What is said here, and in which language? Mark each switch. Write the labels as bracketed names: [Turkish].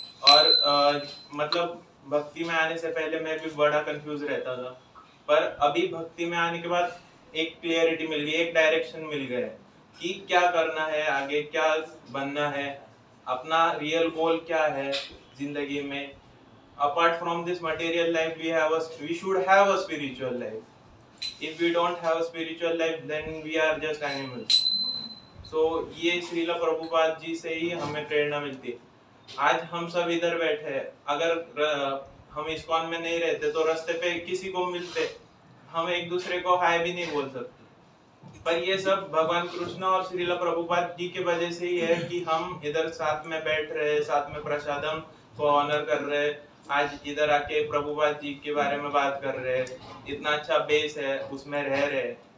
[Hindi] और मतलब भक्ति में आने से पहले मैं भी बड़ा कंफ्यूज रहता था, पर अभी भक्ति में आने के बाद एक क्लियरिटी मिल गई, एक डायरेक्शन मिल गया है कि क्या करना है, आगे क्या बनना है, अपना रियल गोल क्या है जिंदगी में। [English] Apart from this material life, we should have a spiritual life. If we don't have a spiritual life, then we are just animals. [Hindi] So ये श्रीला प्रभुपाद जी से ही हमें प्रेरणा मिलती है। आज हम सब इधर बैठे हैं, अगर हम इस्कॉन में नहीं रहते तो रास्ते पे किसी को मिलते, हम एक दूसरे को हाय भी नहीं बोल सकते। पर ये सब भगवान कृष्ण और श्रीला प्रभुपाद जी की वजह से ही है कि हम इधर साथ में बैठ रहे, साथ में प्रसादम को ऑनर कर रहे, आज इधर आके प्रभुपाद जी के बारे में बात कर रहे, इतना अच्छा बेस है उसमें रह रहे।